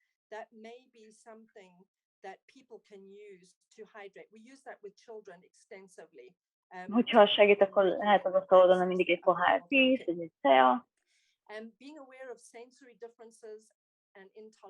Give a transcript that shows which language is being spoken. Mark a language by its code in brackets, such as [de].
[en] That may be something that people can use to hydrate. We use that with children extensively. [hu] Hogyha segít, akkor lehet az asztalodon mindig egy pohár víz, egy tea. [en] Being aware of sensory differences and intolerances.